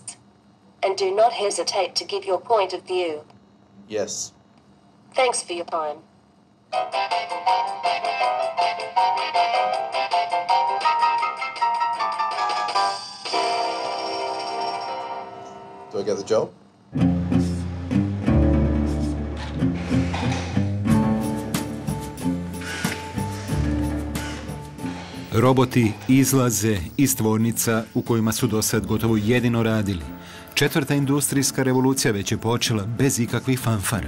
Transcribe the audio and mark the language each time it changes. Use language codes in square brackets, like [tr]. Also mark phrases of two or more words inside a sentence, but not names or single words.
[en] And do not hesitate to give your point of view. Yes. Thanks for your time. Do I get the job? [hr] Roboti izlaze iz tvornica u kojima su dosad gotovo jedino radili. Četvrta industrijska revolucija već je počela bez ikakvih fanfara.